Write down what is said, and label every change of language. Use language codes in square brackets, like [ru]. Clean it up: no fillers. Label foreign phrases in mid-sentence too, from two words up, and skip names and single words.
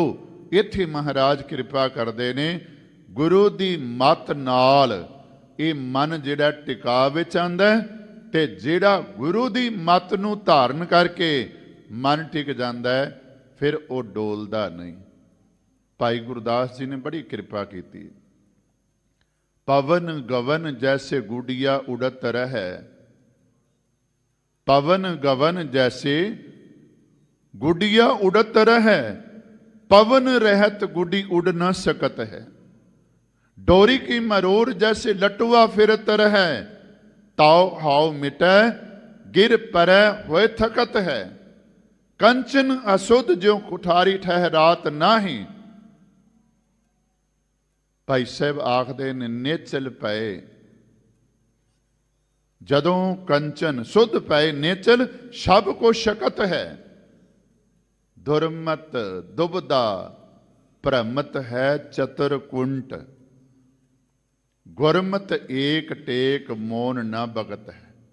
[pa] ਇੱਥੇ ਮਹਾਰਾਜ ਕਿਰਪਾ ਕਰਦੇ ਨੇ, ਗੁਰੂ ਦੀ ਮੱਤ ਨਾਲ ਇਹ ਮਨ ਜਿਹੜਾ ਟਿਕਾ ਵਿੱਚ ਆਂਦਾ, ਤੇ ਜਿਹੜਾ ਗੁਰੂ ਦੀ ਮੱਤ ਨੂੰ ਧਾਰਨ ਕਰਕੇ ਮਨ ਟਿਕ ਜਾਂਦਾ ਹੈ, ਫਿਰ ਉਹ ਡੋਲਦਾ ਨਹੀਂ। ਭਾਈ ਗੁਰਦਾਸ ਜੀ ਨੇ ਬੜੀ ਕਿਰਪਾ ਕੀਤੀ। ਪਵਨ ਗਵਨ ਜੈਸੇ ਗੁੜੀਆ ਉੜਤ ਰਹਿ, ਪਵਨ ਗਵਨ ਜੈਸੇ ਗੁੜੀਆ ਉੜਤ ਰਹਿ, ਪਵਨ ਰਹਤ ਗੁਡੀ ਉਡਿ ਨ ਸਕਤ ਹੈ। ਡੋਰੀ ਕੀ ਮਰੋਰ ਜੈਸੇ ਲਟੂਆ ਫਿਰਤ ਰਹੈ, ਤਾਵ ਹਾਵ ਮਿਟੈ ਗਿਰ ਪਰੈ ਹੋਇ ਥਕਤ ਹੈ। ਕੰਚਨ ਅਸੁਧ ਜੋ ਕੁਠਾਰੀ ਠਹਰਾਤ ਨਾਹੀ। ਭਾਈ ਸਾਹਬ ਆਖਦੇ ਨੇ ਨਿਹਚਲ ਪਏ, ਜਦੋਂ ਕੰਚਨ ਸੁਧ ਪਏ ਨਿਹਚਲ ਸਭ ਕੋ ਸਕਤ ਹੈ। ਦੁਰਮਤਿ ਦੁਬਿਧਾ ਭ੍ਰਮਤ ਹੈ ਚਤੁਰ ਕੁੰਟ, ਗੁਰਮਤਿ ਏਕ ਟੇਕ ਮੋਨ ਨ ਭਗਤ ਹੈ।